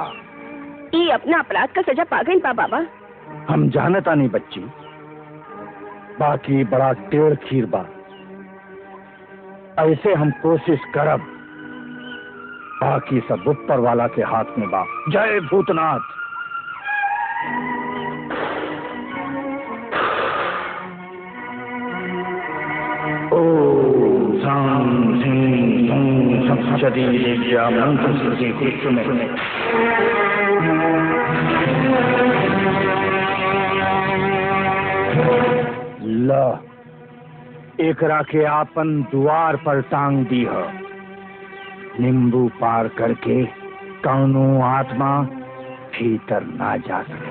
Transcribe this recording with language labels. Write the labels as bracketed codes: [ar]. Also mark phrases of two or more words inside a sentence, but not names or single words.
[bho] ये अपना अपराध का सजा पा गई बा बाबा। हम जानता नहीं बच्ची, बाकी बड़ा टेढ़ खीर बा। ऐसे हम कोशिश करब, बाकी सब ऊपर वाला के हाथ में बा। जय भूतनाथ। [sa] ओम शां ह्रीं ह्रूं सप्तशती देव्या मंत्र [bho] श्रुति कुछ में ला एकरा के आपन द्वार पर टांग दी है। नींबू पार करके कौनो आत्मा भीतर ना जा सके।